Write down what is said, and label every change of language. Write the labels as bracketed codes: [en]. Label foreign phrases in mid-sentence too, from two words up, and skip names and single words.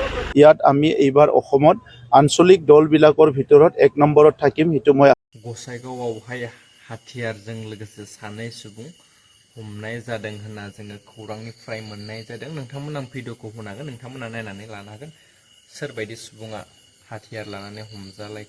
[as] ইয়াত আমি এইবাৰ অসমত আঞ্চলিক দলবিলাকৰ ভিতৰত 1 নম্বৰত থাকিম সেইটো মই [brx] गसाइगावआवहाय हाथियारजों लोगोसे सानै सुबुं हमनाय जादों होनना जोङो खौरांनिफ्राय मोननाय जादों। नोंथांमोना भिडिअखौ होनो हागोन, नोंथांमोना नायनानै लानो हागोन सोरबायदि सुबुङा हाथियार लानानै हमजालायखो।